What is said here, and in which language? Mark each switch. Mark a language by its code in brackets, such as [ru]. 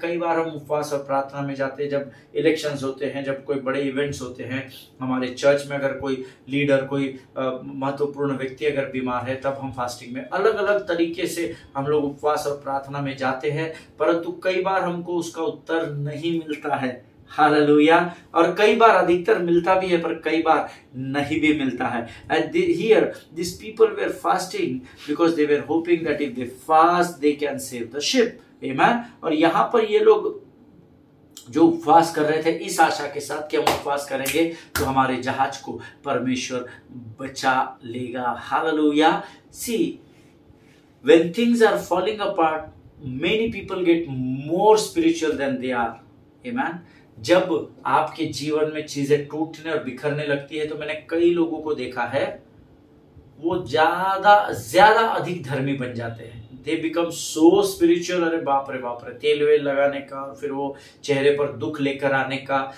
[hi] कई बार हम उपवास और प्रार्थना में जाते हैं जब इलेक्शंस होते हैं, जब कोई बड़े इवेंट्स होते हैं, हमारे चर्च में अगर कोई लीडर, कोई महत्वपूर्ण व्यक्ति अगर बीमार है, तब हम फास्टिंग में अलग अलग तरीके से हम लोग उपवास और प्रार्थना में जाते हैं। परंतु कई बार हमको उसका उत्तर नहीं मिलता है। हालेलुया। और कई बार, अधिकतर मिलता भी है, पर कई बार नहीं भी मिलता है। [en] And here these people were fasting because they were hoping that if they fast they can save the ship. Amen. [hi] और यहाँ पर ये लोग जो उपवास कर रहे थे इस आशा के साथ कि हम उपवास करेंगे तो हमारे जहाज को परमेश्वर बचा लेगा। Hallelujah. [en] See, when things are falling apart, many people get more spiritual than they are. Amen. [hi] जब आपके जीवन में चीजें टूटने और बिखरने लगती है, तो मैंने कई लोगों को देखा है, वो ज्यादा अधिक धर्मी बन जाते हैं। [en] They become so spiritual. [hi] अरे बाप रे बाप रे, तेल वेल लगाने का और फिर वो चेहरे पर दुख लेकर आने का।